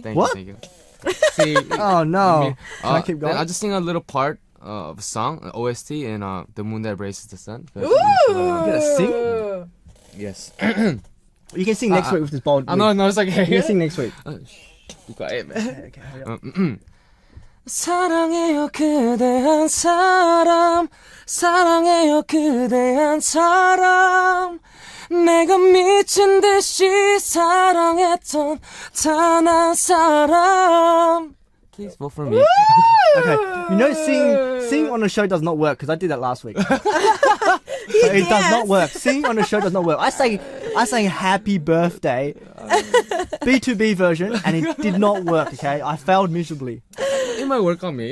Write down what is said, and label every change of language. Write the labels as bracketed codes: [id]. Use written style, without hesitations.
[en] Thank What? you. See, Oh, no. Can I keep going? I'll just sing a little part of a song, an OST, in The Moon That Embraces the Sun. Ooh! gonna sing? Yes. You can sing next week with this bold wig. No, it's like, You can sing next week. Be quiet, man. Okay, hurry up. [ko] 사랑해요 그대한 사람 사랑해요 그대한 사람 내가 미친 듯이 사랑했던 단 한 사람 [en] Please vote for me. Okay, you know, singing on the show does not work because I did that last week. So it does not work. Singing on the show does not work. I sang Happy Birthday, B2B version, and it did not work. Okay, I failed miserably. It might work on me.